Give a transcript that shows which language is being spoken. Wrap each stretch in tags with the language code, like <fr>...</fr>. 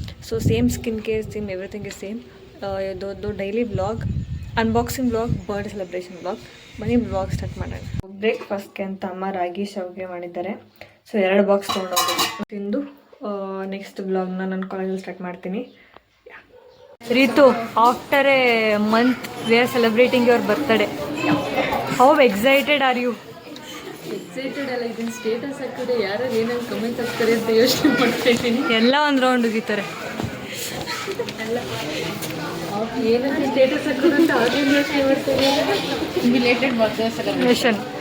<en>So same skin care, same everything is same.</en> <kn>ಇದು daily vlog, unboxing vlog, birthday celebration vlog. ಬನ್ನಿ vlog start ಮಾಡೋಣ. ಬ್ರೇಕ್ಫಾಸ್ಟ್ಗೆ ಅಂತ ಅಮ್ಮ ರಾಗಿ ಶಾವಿಗೆ ಮಾಡಿದ್ದಾರೆ. ಸೊ 2 ಬಾಕ್ಸ್ ತೊಗೊಂಡೋಗಿ ತಿಂದು ನೆಕ್ಸ್ಟ್ ವ್ಲಾಗ್ನ ನಾನು ಕಾಲೇಜಲ್ಲಿ ಸ್ಟಾರ್ಟ್ ಮಾಡ್ತೀನಿ.</kn> <en>Ritu, after a month we are celebrating your birthday. How excited are you?</en> <kn>Excited ಅಲ್ಲ, ಇದನ್ನ ಸ್ಟೇಟಸ್ ಹಾಕಿದ್ರೆ ಯಾರು ಏನಾದ್ರು ಕಮೆಂಟ್ ಹಾಕ್ತಾರೆ ಅಂತ ಯೋಚನೆ ಮಾಡ್ತಾ ಇದ್ದೀನಿ. ಎಲ್ಲ ಒಂದು ರೌಂಡ್ ಉಗಿತಾರೆ. ಅಲ್ಲ ಏನಾದ್ರು ಸ್ಟೇಟಸ್ ಹಾಕೋದು ಅಂತ ಆದ್ರೂ ಯೋಚನೆ ಮಾಡ್ತೀನಿ.</kn> <en>related birthday celebration</en>